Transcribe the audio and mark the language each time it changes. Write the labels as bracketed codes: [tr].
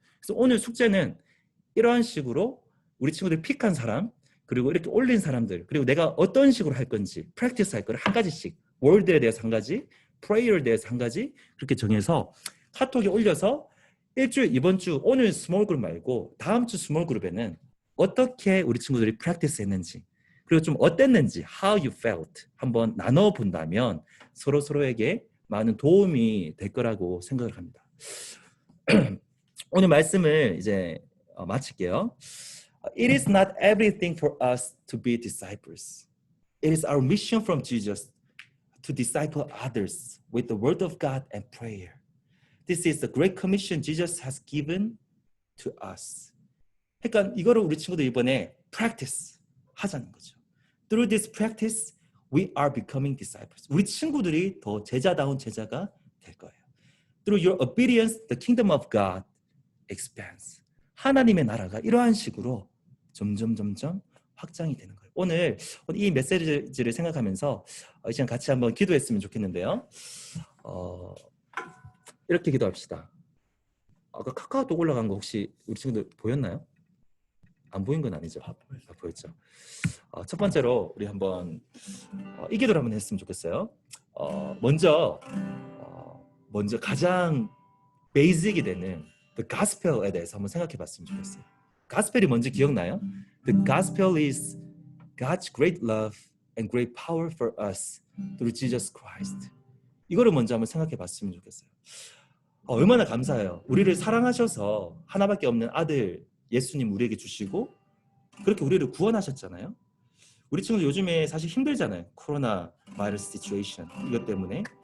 [ko] 그래서 오늘 숙제는 이런 식으로 우리 친구들 픽한 사람 그리고 이렇게 올린 사람들 그리고 내가 어떤 식으로 할 건지 프랙티스 할 거를 한 가지씩 월드에 대해서 한 가지 프레이어에 대해서 한 가지 그렇게 정해서 카톡에 올려서 일주일 이번 주 오늘 스몰 그룹 말고 다음 주 스몰 그룹에는 어떻게 우리 친구들이 프랙티스 했는지 그리고 좀 어땠는지 [en] how you felt [ko] 한번 나눠 본다면 서로에게 많은 도움이 될 거라고 생각을 합니다. 오늘 말씀을 이제 마칠게요. [en] It is not everything for us to be disciples. It is our mission from Jesus to disciple others with the word of God and prayer. This is the great commission Jesus has given to us. [ko] 그러니까 이거를 우리 친구들 이번에 practice 하자는 거죠. [en] Through this practice, we are becoming disciples. [ko] 우리 친구들이 더 제자다운 제자가 될 거예요. [en] Through your obedience, the kingdom of God expands. [ko] 하나님의 나라가 이러한 식으로 점점 확장이 되는 거예요. 오늘 이 메시지를 생각하면서 이 시간 같이 한번 기도했으면 좋겠는데요. 이렇게 기도합시다. 아까 카카오톡 올라간 거 혹시 우리 친구들 보였나요? 안 보인 건 아니죠? 보였죠. 첫 번째로 우리 한번 이 기도를 한번 했으면 좋겠어요. 먼저 가장 베이직이 되는 the gospel에 대해서 한번 생각해 봤으면 좋겠어요. 가스펠이 뭔지 기억나요? [en] The gospel is God's great love and great power for us through Jesus Christ. [ko] 이거를 먼저 한번 생각해 봤으면 좋겠어요. 얼마나 감사해요. 우리를 사랑하셔서 하나밖에 없는 아들 예수님 우리에게 주시고 그렇게 우리를 구원하셨잖아요. 우리 친구들 요즘에 사실 힘들잖아요. 코로나 바이러스 시츄에이션 이것 때문에.